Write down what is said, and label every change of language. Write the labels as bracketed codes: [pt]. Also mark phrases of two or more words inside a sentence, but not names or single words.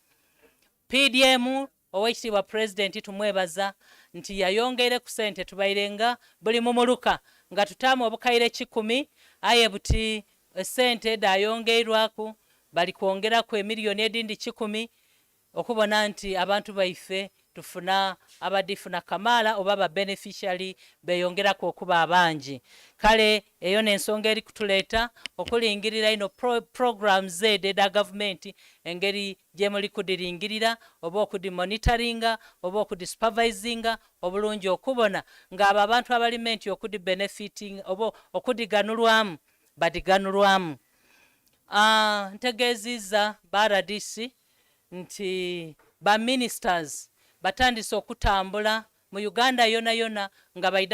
[xog] PDM owekitiibwa President tumwebaza nti yayongere ku sente tubairenga buli mumuluka nga tutaamu obukaire 10 aye buti sente dayongeirwaku bali kwongeraku emiliyoni edindi 10 okubona nti abantu baife tufuna abadifuna kamala oba ba beneficiary beyongerako okuba abangi kale eyo n'ensonga eri kutuleeta okulingirira ino programs eda government engeri gye muli kudiringirira oba okudimonitoringa oba okudisupervisinga obulungi okubona ng'abo abantu abalimenti okudibenefiting oba okudiganulwamu badiganulwamu. Ntegeeziza ba RDC nti ba ministers batandise okutambula mu Uganda yona yona nga baida